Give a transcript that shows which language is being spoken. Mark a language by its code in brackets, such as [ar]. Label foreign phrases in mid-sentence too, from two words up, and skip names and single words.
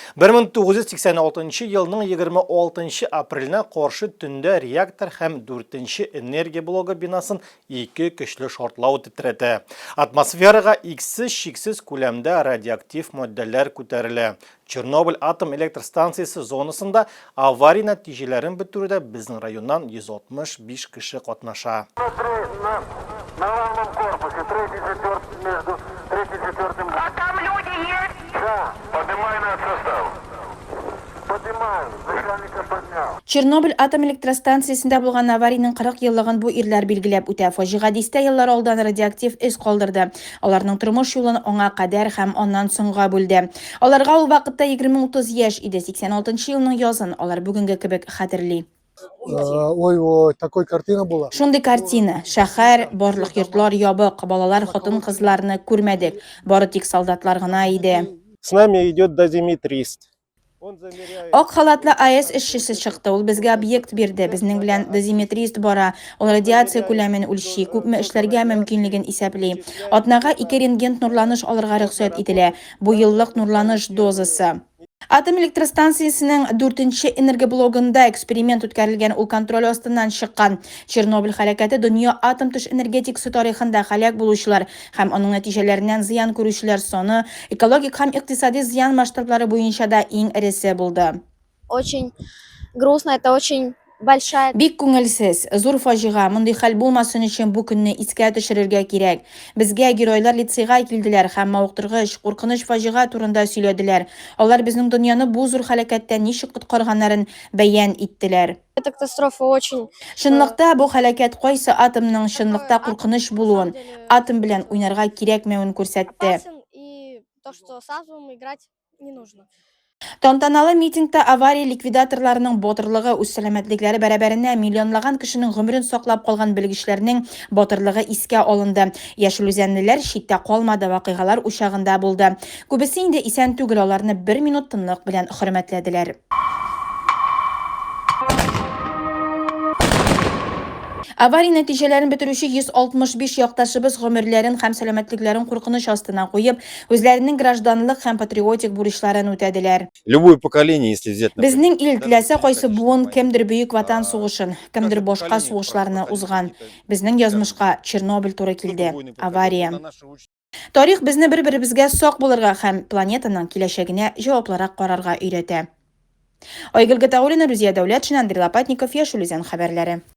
[tt] 1986 елның 26 апреленә каршы төндә реактор һәм 4-нче энергия блогы бинасын 2 көчле шартлау тетрәтә. Атмосферага иксез-чиксез күләмдә радиоактив маддәләр күтәрелә. Чернобыль атом электростанциясы зонасында авария нәтиҗәләрен бетерүдә безнең районнан 165 кеше катнаша. [ru] На главном корпусе, между 3 и 4. А там люди есть? Да, поднимай на состав. Поднимаю, начальника поднял. [tt] Чернобыль атом электростанциясында булган аварийның 40 еллыгын бу ирләр билгеләп үтә. Фаҗига дистә еллар алдан радиоактив эз калдырды. Аларның тормыш юлын аңа кадәр һәм аннан соңга бүлде. Аларга ул вакытта 20-30 яшь иде. 86 елның язын алар бүгенге кебек хәтерли. [ru] Ой, такой картина была. [tt] Шундый картина. Шәһәр, барлык йортлар ябык, балалар, хатын-кызларны күрмәдек. Бары тик солдатлар гына иде. [ru] С нами идет дозиметрист. [tt] Ак халатлы АЭС эшчесе чыкты. Ул безгә объект бирде. Безнең белән дозиметрист бара. Ул радиация күләмен үлчи, күпме эшләргә мөмкинлеген исәпли. Атнага 2 рентген нурланыш алырга рөхсәт ителә. Бу еллык нурланыш дозасы. Атом электростанциясенең 4-нче энергоблогында эксперимент үткәрелгән, ул контроль астыннан чыккан. Чернобыль һәлакәте дөнья атом төш энергетикасы тарихында һәлак булучылар һәм аның нәтиҗәләреннән зыян күрүчеләр саны экологик һәм икътисади зыян масштаблары буенча да иң эресе булды. [ru] Очень грустно, это очень большая... [tt] Бик күңелсез, зур фаҗига. Мондый хәл булмасын өчен бу көнне искә төшерергә кирәк. Безгә геройлар лицейга килделәр һәм мавыктыргыч, куркыныч фаҗига турында сөйләделәр. Алар безнең дөньяны бу зур һәлакәттән ничек коткарганнарын бәян иттеләр. [ru] Эта катастрофа очень... [tt] Чынлыкта бу һәлакәт кайсы атомның чынлыкта куркыныч булуын, атом белән уйнарга кирәкмәвен күрсәтте. [ru] И то, что с атомом играть не нужно. [tt] Тантаналы митингта авария ликвидаторларының батырлыгы, үз сәламәтлекләре бәрабәренә миллионлаган кешенең гомерен саклап калган белгечләрнең батырлыгы искә алынды. Яшел үзәнлеләр читтә калмады, вакыйгалар учагында булды. Күбесе инде исән түгел, аларны 1 минут тынлык белән хөрмәтләделәр. Авария нәтиҗәләрен бетерүче 165 якташыбыз гомерләрен һәм сәламәтлекләрен куркыныч астына куеп, үзләренең гражданлык һәм патриотик бурычларын үтәделәр. [ru] Любое поколение, если взять... [tt] Безнең ил теләсә кайсы буын, кемдер бөек ватан сугышын, кемдер башка сугышларны узган. Безнең язмышка Чернобыль туры килде. Авария. Тарих безне бер-беребезгә сак булырга һәм планетаның киләчәгенә җаваплырак карарга өйрәтә. Айгөл Таулина, Рузия Дәүләтшин, Андрей Лопатников, Яшел Үзән хәбәрләре.